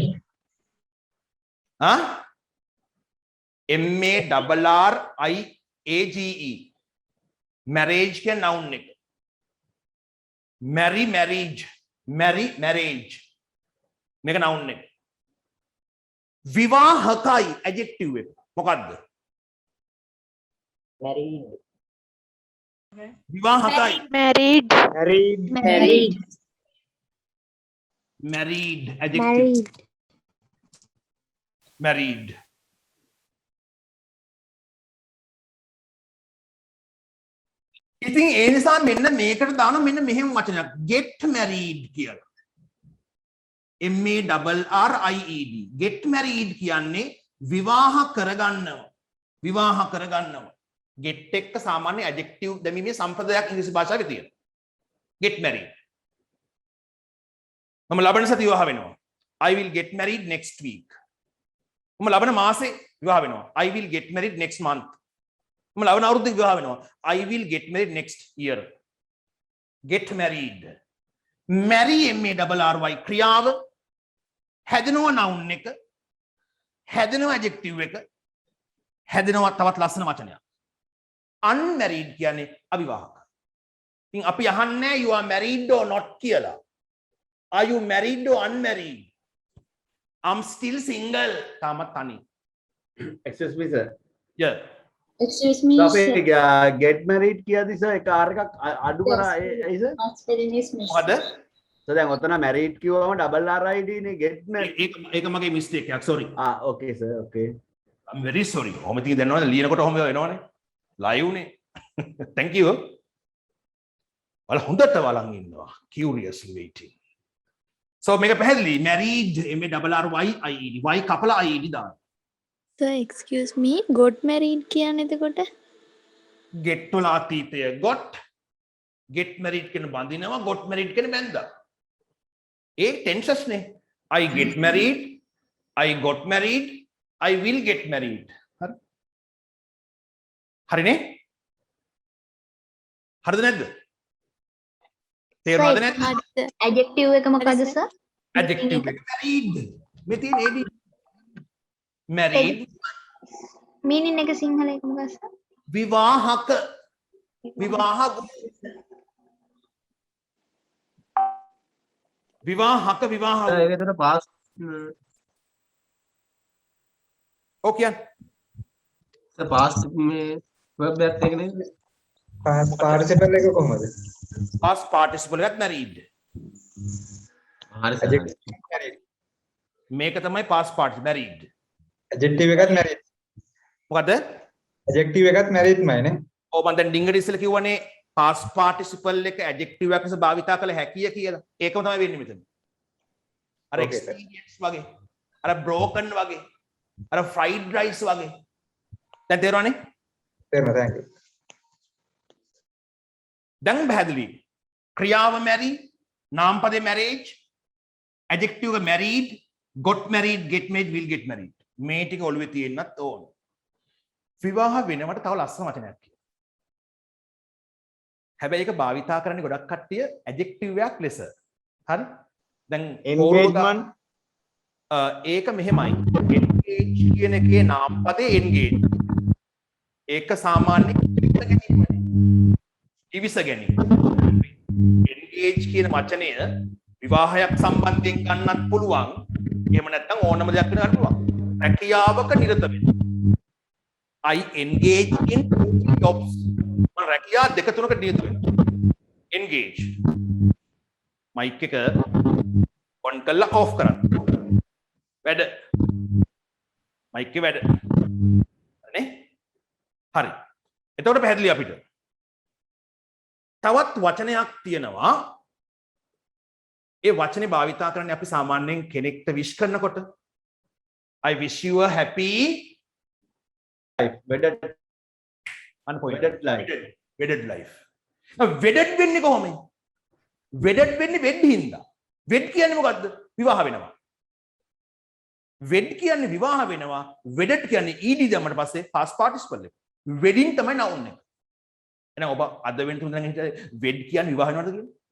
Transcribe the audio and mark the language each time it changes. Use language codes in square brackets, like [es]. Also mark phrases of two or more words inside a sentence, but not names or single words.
[si] හා? [en] MARRIAGE marriage [si] කියන noun එක. marriage මේක noun එක. විවාහකයි adjective එක. මොකද්ද? [en] married, [si] විවාහකයි [en] married, married adjective married, married. [si] ඉතින් ඒ නිසා මෙන්න මේකට දාන මෙන්න මෙහෙම වචනයක් [en] get married [si] කියලා. [en] MARRIED get married [si] කියන්නේ විවාහ කරගන්නවා. get එක්ක සාමාන්‍ය adjective දැමීමේ සම්ප්‍රදායක් ඉංග්‍රීසි භාෂාවේ තියෙනවා. [en] get married. [si] මම ලබන සතිය විවාහ වෙනවා. [en] I will get married next week. [si] මම ලබන මාසේ විවාහ වෙනවා. [en] I will get married next month. [si] මම ලබන අවුරුද්දේ විවාහ වෙනවා. [en] I will get married next year. get married. marry MARRY [si] ක්‍රියාව හැදෙනවා noun එක හැදෙනවා adjective එක හැදෙනවා තවත් ලස්සන වචනයක්. unmarried කියන්නේ අවිවාහක. ඉතින් අපි අහන්නේ [en] you are married or not [si] කියලා. [en] Are you married or unmarried? I'm still single. [si] තාමත් තනි. [en] Excuse me sir. Yeah. Excuse me, So sir. [si] අපේ [en] get married [si] කියද්දි sir එක R එකක් අඩු කරා ඒ sir. [en] Not spelling is missing. [si] මොකද? So දැන් ඔතන married කිව්වම [en] double RID [si] නේ [en] get married. [si] ඒක මගේ mistake එකක්. [en] sorry. Okay sir. Okay. I'm very sorry. [si] ඔහොම ඉතින් දන්නවද ලියනකොට ඔහොම වෙනවනේ. live නේ. [en] Thank you. [si] වල හොඳට වලන් ඉන්නවා. [en] curiously waiting. So [si] මේක පැහැදිලි [en] married MARRYIED y [si] කපලා IED දාන්න. [en] sir excuse me got married [si] කියන්නේ එතකොට get වල අතීතය [en] got get married [si] කියන බඳිනවා [en] got married [si] කියන බැඳා. ඒ tenses නේ. [en] I get married, I got married, I will get married. [si] හරි. හරිනේ? හරිද නැද්ද? තේරුණාද නැද්ද? adjective එක මොකද sir? adjective එක married. මේ තියෙන [en] AD married [si] meaning එක සිංහල එක මොකක්ද sir? විවාහක විවාහක ඒක එතන past ඕකේ sir past මේ verb එකත් එක නේද? [en] past participle [si] එක කොහමද? [en] past participle [si] එකත් married. හරි sir. මේක තමයි [en] past participle married. [si] adjective එකත් married. මොකද? adjective එකත් married මයි නේ. ඔව් මම දැන් ඩිංගට ඉස්සෙල්ලා කිව්වනේ [en] past participle [si] එක adjective එකක් ලෙස භාවිතා කළ හැකිය කියලා. ඒකම තමයි වෙන්නේ මෙතන. අර [en] Okay, sir. [si] experience වගේ. අර broken වගේ. අර [en] fried rice [si] වගේ. දැන් තේරුණානේ? තේරුණා thank you. දැන් පැහැදිලි. ක්‍රියාව marry, නාමපදේ marriage, adjective එක married, [en] got married, get married, will get married. [si] මේ ටික ඔළුවේ තියෙන්නත් ඕන. විවාහ වෙනවට තව ලස්සන වචනයක් කියනවා. හැබැයි ඒක භාවිතා කරන්නේ ගොඩක් කට්ටිය adjective එකක් ලෙස. හරි? දැන් [en] engagement [si] ඒක මෙහෙමයි. engage කියන එකේ නාමපදේ engage. ඒක සාමාන්‍ය ඉවිස ගැනීම. engage කියන වචනය විවාහයක් සම්බන්ධයෙන් ගන්නත් පුළුවන්. එහෙම නැත්නම් ඕනම දෙයක් වෙන ගන්න පුළුවන්. රැකියාවක නිරත වෙන්න. [en] I engage in jobs. [si] මම රැකියාව දෙක තුනක නිරත වෙනවා. engage. mic එක on කරලා off කරන්න. වැඩ. mic එක වැඩ. නේ? හරි. එතකොට පැහැදිලි අපිට. තවත් වචනයක් තියෙනවා. ඒ වචනේ භාවිතා කරන්නේ අපි සාමාන්‍යයෙන් කෙනෙක්ට wish කරනකොට [en] I wish you a happy life. Wedded life. wedded life. [si] wedded වෙන්නේ කොහොමද? wedded වෙන්නේ වෙඩ් හින්දා. වෙඩ් කියන්නේ මොකද්ද? විවාහ වෙනවා. wed කියන්නේ විවාහ වෙනවා. wedded කියන්නේ ed දැම්මට පස්සේ [en] past participle [si] එක. wedding තමයි noun එක. එහෙනම් ඔබ අද වෙන තුන දැන් හිතේ wed කියන්නේ විවාහ වෙනවද කියලා?